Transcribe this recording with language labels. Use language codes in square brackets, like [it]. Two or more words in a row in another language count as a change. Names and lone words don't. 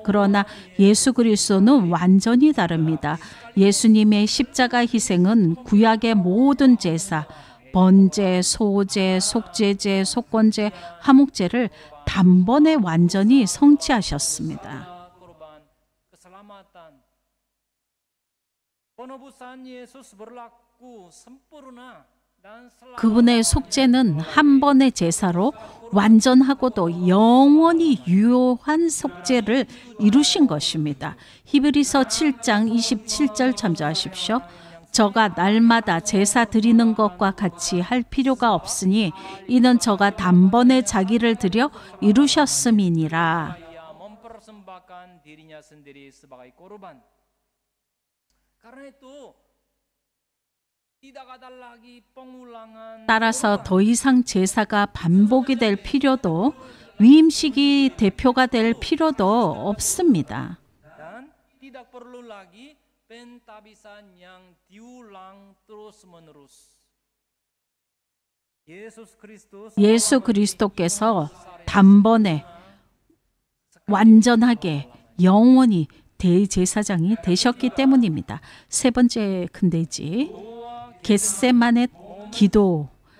[ko] 그러나 예수 그리스도는 완전히 다릅니다. 예수님의 십자가 희생은 구약의 모든 제사, 번제, 소제, 속죄제, 속건제, 화목제를 단번에 완전히 성취하셨습니다. [id] korban keselamatan. Penebusan Yesus berlaku sempurna dan selalu [ko] 그분의 속죄는 한 번의 제사로 완전하고도 영원히 유효한 속죄를 이루신 것입니다. 히브리서 7장 27절 참조하십시오. 저가 날마다 제사 드리는 것과 같이 할 필요가 없으니 이는 저가 단번에 자기를 드려 이루셨음이니라. [id] ia mempersembahkan dirinya sendiri sebagai korban. Karena itu tidak ada lagi pengulangan. [ko] 따라서 더 이상 제사가 반복이 될 필요도 위임식이 대표가 될 필요도 없습니다. [id] Dan tidak perlu lagi pentabisan yang diulang terus-menerus. [ko] 예수 그리스도께서 단번에 완전하게 영원히 대제사장이 되셨기 때문입니다. 세 번째 큰데지 겟세만의 기도.